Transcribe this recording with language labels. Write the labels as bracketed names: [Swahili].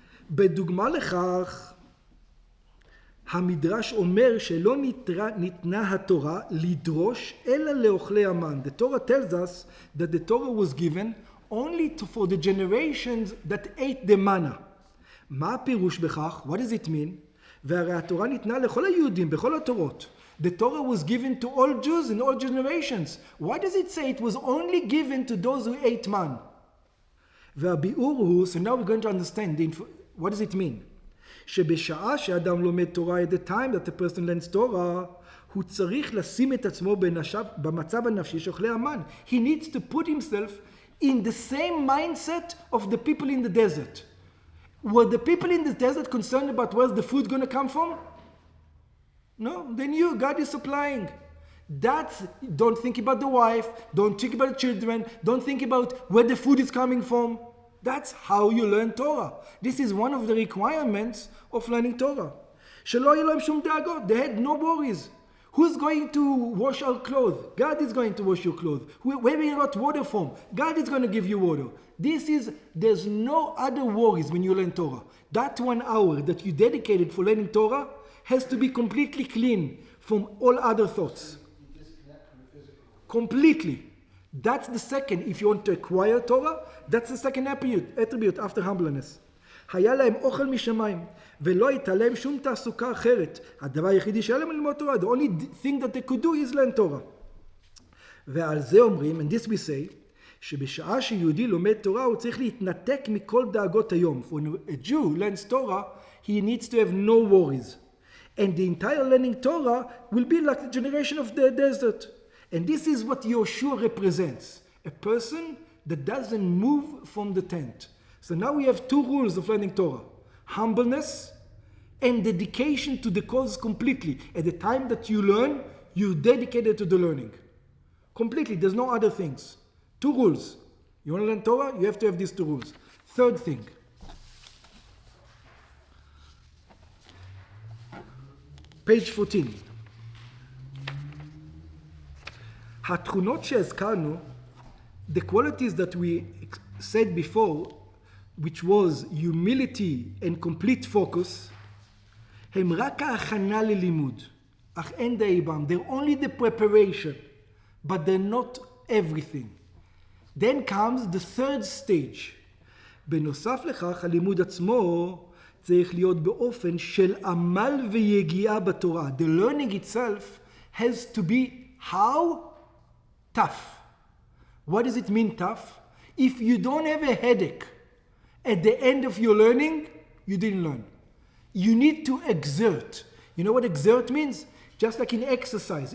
[Hebrew] בדוגמה לכך, המדרש אומר שלא ניתנה התורה לדרוש אלא לאוכלי המן. [English] The Torah tells us that the Torah was given only for the generations that ate the manna. [Hebrew] מה הפירוש בכך? [English] What does it mean? [Hebrew] והרי התורה ניתנה לכל היהודים, בכל התורות. [English] The Torah was given to all Jews in all generations. Why does it say it was only given to those who ate man? [Hebrew] והביאור הוא, [English] so now we're going to understand what does it mean? [Hebrew] שבשעה שאדם לומד תורה, [English] at the time that the person learns Torah, [Hebrew] הוא צריך לשים את עצמו במצב הנפשי של אוכלי המן. [English] He needs to put himself in the same mindset of the people in the desert. Were the people in the desert concerned about where's the food going to come from? No, they knew God is supplying. Don't think about the wife, don't think about the children, don't think about where the food is coming from. That's how you learn Torah. This is one of the requirements of learning Torah. [Hebrew] שלא יהיה להם שום דאגות. [English] They had no worries. Who's going to wash our clothes? God is going to wash your clothes. Where we got water from? God is going to give you water. There's no other worries when you learn Torah. That 1 hour that you dedicated for learning Torah has to be completely clean from all other thoughts. Completely. That's the second. If you want to acquire Torah, that's the second attribute after humbleness. [Hebrew] היה להם אוכל משמיים, ולא הייתה להם שום תעסוקה אחרת. הדבר היחידי שהיה להם ללמוד תורה. [English] The only thing that they could do is learn Torah. [Hebrew] ועל זה אומרים, [English] and this we say, [Hebrew] שבשעה שיהודי לומד תורה, הוא צריך להתנתק מכל דאגות היום. [English] When a Jew learns Torah, he needs to have no worries. And the entire learning Torah will be like the generation of the desert. And this is what Yoshua represents. A person that doesn't move from the tent. So now we have 2 rules of learning Torah. Humbleness and dedication to the cause completely. At the time that you learn, you're dedicated to the learning. Completely. There's no other things. 2 rules. You want to learn Torah? You have to have these 2 rules. Third thing. Page 14. [Hebrew] התכונות שהזכרנו, [English] the qualities that we said before, which was humility and complete focus, [Hebrew] הם רק ההכנה ללימוד, אך אין די בם. [English] They're only the preparation, but they're not everything. Then comes the third stage. [Hebrew] בנוסף לכך, הלימוד עצמו צריך להיות באופן של עמל ויגיעה בתורה. [English] The learning itself has to be how? Tough. What does it mean tough? If you don't have a headache at the end of your learning, you didn't learn. You need to exert. You know what exert means? Just like in exercise.